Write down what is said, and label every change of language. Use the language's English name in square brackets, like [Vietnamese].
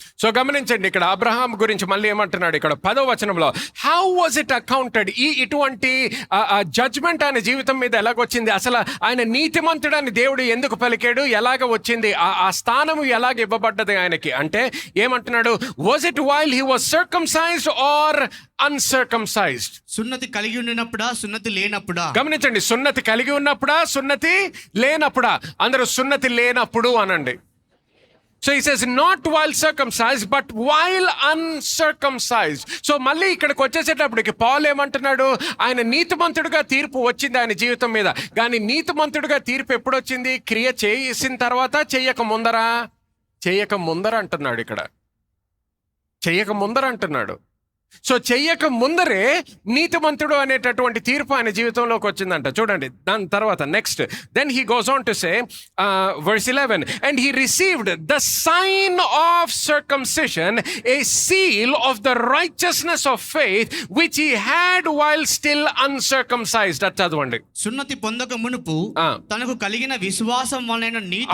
[Telugu] So గమనించండి, ఇక్కడ Abraham గురించి మళ్ళీ ఏమంటున్నాడు ఇక్కడ 10వ వచనంలో, [English] how was it accounted, [Telugu] ఇటువంటి జడ్జ్మెంట్ ఆయన జీవితం మీద ఎలాగొచ్చింది, అసలు ఆయన నీతిమంతుడని దేవుడు ఎందుకు పలికాడు, ఎలాగ వచ్చింది, ఆ స్థానము ఎలాగ ఇవ్వబడ్డది ఆయనకి అంటే ఏమంటున్నాడు, [English] Was it while he was circumcised or uncircumcised? [Telugu] సున్నతి కలిగి ఉండినప్పుడా, సున్నతి లేనప్పుడా? గమనించండి, సున్నతి కలిగి ఉన్నప్పుడా, సున్నతి లేనప్పుడా? అందరూ సున్నతి లేనప్పుడు అనండి. [English] So he says not while circumcised but while uncircumcised. [Telugu] So మళ్ళీ ఇక్కడికి వచ్చేసేటప్పటికి పాల్ ఏమంటున్నాడు, ఆయన నీతిమంతుడిగా తీర్పు వచ్చింది ఆయన జీవితం మీద. కానీ నీతిమంతుడిగా తీర్పు ఎప్పుడు వచ్చింది, క్రియ చేసిన తర్వాత, చెయ్యక ముందరా? చెయ్యక ముందర అంటున్నాడు ఇక్కడ, చెయ్యక ముందర అంటున్నాడు. సో చెయ్యక ముందరే నీతిమంతుడు అనేటటువంటి తీర్పు ఆయన జీవితంలోకి వచ్చిందంట. చూడండి దాని తర్వాత [English] Next, then he goes on to say verse 11, and he received the sign of circumcision, a seal of the righteousness of faith which he had while still uncircumcised. [Telugu] అది చదవండి. సున్నతి పొందక మునుపు తనకు కలిగిన విశ్వాసం వలన నీతి.